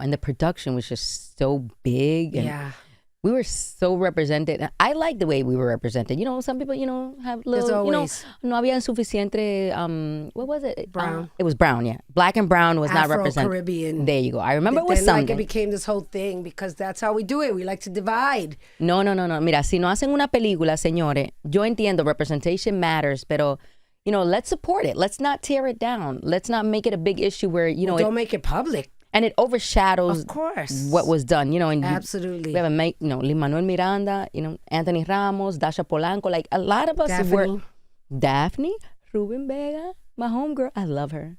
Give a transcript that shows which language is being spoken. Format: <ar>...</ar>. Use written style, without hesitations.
<en>And the production was just so big. And we were so represented. And I like the way we were represented. some people, have little, no había suficiente, what was it? Brown. It was brown, yeah. Black and brown was not represented. Afro-Caribbean. There you go. I remember it was something. It became this whole thing because that's how we do it. We like to divide. No.</en> <es>Mira, si no hacen una película, señores, yo entiendo, representation matters, pero...</es> <en>let's support it. Let's not tear it down. Let's not make it a big issue where, don't make it public. And it overshadows of course what was done, and absolutely. We have Lin-Manuel Miranda, Anthony Ramos, Dasha Polanco, a lot of us Daphne. Daphne, Rubin-Vega, my homegirl. I love her.</en>